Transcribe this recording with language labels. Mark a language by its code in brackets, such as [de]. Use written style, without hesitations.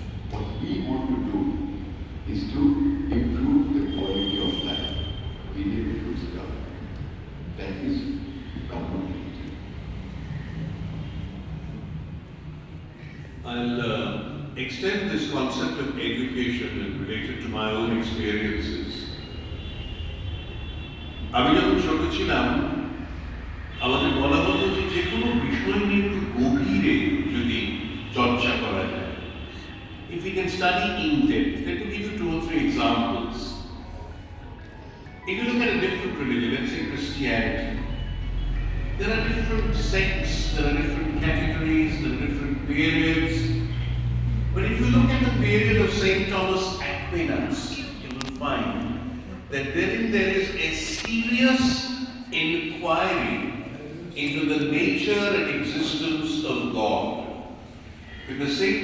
[en] What we want to do is to improve the quality of life. We need to start. That is Brahmo. I'll extend this concept of education and relate it to my own experiences. [bn] আমি যখন ছোট ছিলাম আমাদের বলা হতো যে কোনো বিষয় নিয়ে একটু গভীরে যদি চর্চা করা যায়, [en] if we can study in depth. Let me give you 2 or 3 examples. If you look at a different religion, let's say Christianity, there are different sects, there are different categories, there are different periods. But if you look at the period of St. Thomas Aquinas, you will find that there is a serious inquiry into the nature and existence of God. Because St.